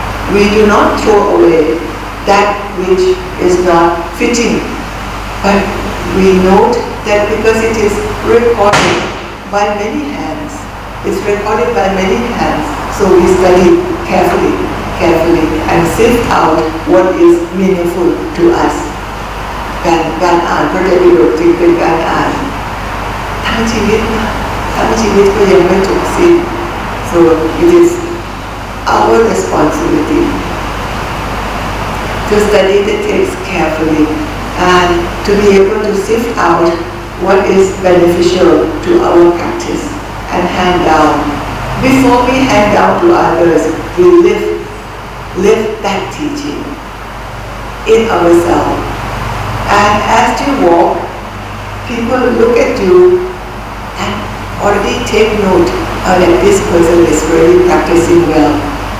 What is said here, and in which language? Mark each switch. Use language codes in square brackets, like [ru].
[en] We do not throw away that which is not fitting, but we note that because it is recorded by many hands.It's recorded by many hands, so we study carefully and sift out what is meaningful to us. [th] การอ่านพระไตรปิฎกจึงเป็นการอ่านทั้งชีวิตก็ยังไม่จบสิ้น [en] so it is our responsibility to study the text carefully and to be able to sift out what is beneficial to our practice and hand down. Before we hand down to others, we live that teaching in ourselves. And as you walk, people look at you and already take note that this person is really practicing well.